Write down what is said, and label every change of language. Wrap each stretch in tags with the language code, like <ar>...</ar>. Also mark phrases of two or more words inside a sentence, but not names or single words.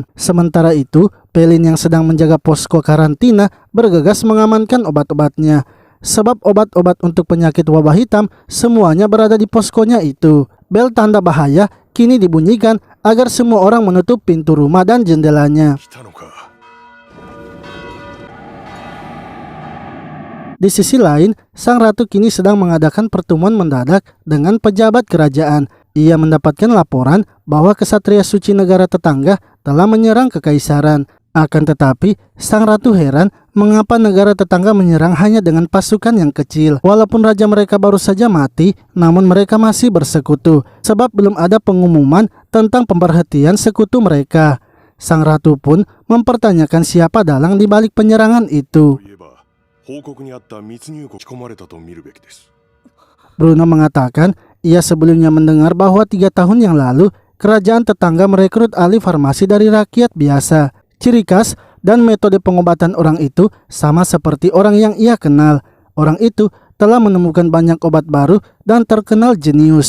<id>Sementara itu, Pelin yang sedang menjaga posko karantina bergegas mengamankan obat-obatnya. Sebab obat-obat untuk penyakit wabah hitam semuanya berada di poskonya itu. Bel tanda bahaya kini dibunyikan agar semua orang menutup pintu rumah dan jendelanya.</id> <ja>来たのか。</ja> <id>Di sisi lain, sang ratu kini sedang mengadakan pertemuan mendadak dengan pejabat kerajaan. Ia mendapatkan laporan bahwa kesatria suci negara tetangga telah menyerang Kekaisaran. Akan tetapi, sang ratu heran mengapa negara tetangga menyerang hanya dengan pasukan yang kecil. Walaupun raja mereka baru saja mati, namun mereka masih bersekutu. Sebab belum ada pengumuman tentang pemberhentian sekutu mereka. Sang ratu pun mempertanyakan siapa dalang di balik penyerangan itu.</id> <ja>といえば、報告にあった密入国仕込まれたと見るべきです。</ja> <id>Bruno mengatakan ia sebelumnya mendengar bahwa 3 tahun yang lalu kerajaan tetangga merekrut ahli farmasi dari rakyat biasa. Ciri khas dan metode pengobatan orang itu sama seperti orang yang ia kenal. Orang itu telah menemukan banyak obat baru dan terkenal jenius.</id>